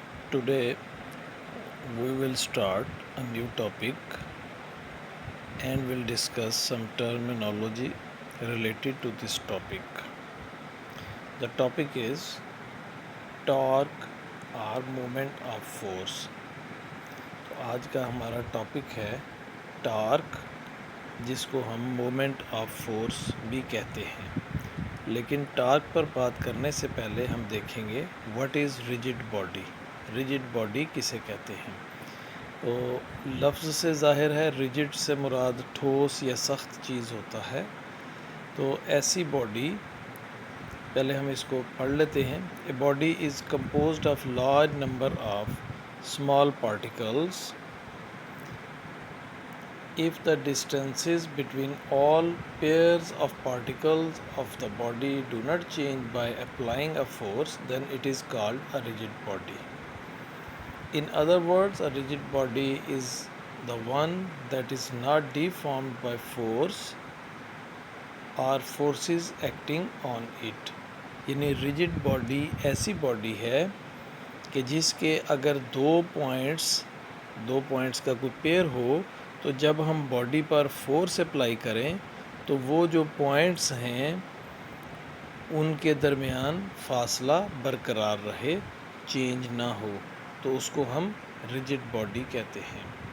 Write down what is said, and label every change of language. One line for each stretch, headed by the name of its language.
English: Today we will start a new topic and will discuss some terminology related to this topic. The topic is torque or moment of force.
Hindi: तो आज का हमारा topic है torque, जिसको हम moment of force भी कहते हैं। लेकिन टॉर्क पर बात करने से पहले हम देखेंगे
English: What is rigid body.
Hindi: Rigid body किसे कहते हैं? तो लफ्ज़ से ज़ाहिर है रिजिड से मुराद ठोस या सख्त चीज़ होता है। तो ऐसी बॉडी, पहले हम इसको पढ़ लेते हैं।
English: A body is composed of large number of small particles if the distances between all pairs of particles of the body do not change by applying a force, then it is called a rigid body. In other words, a rigid body is the one that is not deformed by force or forces acting on it.
Hindi: यानी rigid body ऐसी body है कि जिसके अगर दो points का कोई pair हो, तो जब हम बॉडी पर फोर्स अप्लाई करें तो वो जो पॉइंट्स हैं उनके दरमियान फासला बरकरार रहे, चेंज ना हो, तो उसको हम रिजिड बॉडी कहते हैं।